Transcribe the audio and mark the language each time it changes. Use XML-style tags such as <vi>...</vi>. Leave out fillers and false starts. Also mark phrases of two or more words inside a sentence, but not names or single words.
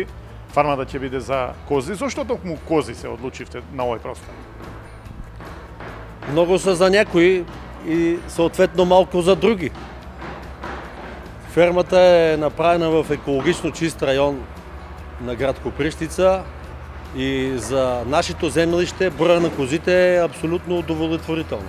<mk>Фармата ќе биде за кози. Зошто токму кози се одлучивте на овој простор?</mk> <bg>Много са за някои и съответно малко за други. Фермата е направена в екологично чист район на град Копривщица и за нашето землище броя на козите е абсолютно удовлетворително.</bg>